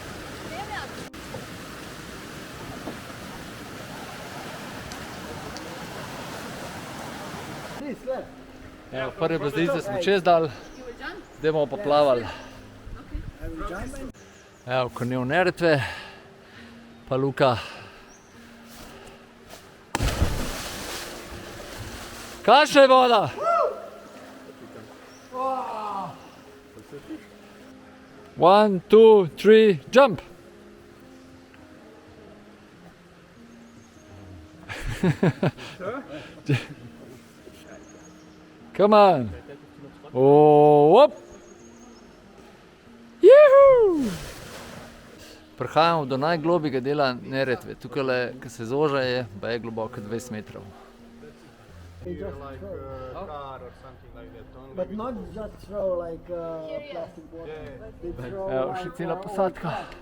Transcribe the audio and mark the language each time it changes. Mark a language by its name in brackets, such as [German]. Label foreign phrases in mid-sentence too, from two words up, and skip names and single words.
[Slovenian] Evo, prve brzdilce smo čez dal, zdaj bomo pa plavali. Evo, Kornel Neretve, pa Luka. Kakšna je voda? [English] One, two, three, jump! Come on! [Slovenian] Oh, op! Juhu! Prihajamo do najglobjega dela Neretve. Tukaj, ki se zoža, je globoko 20 metrov. Evo, še cela posadka.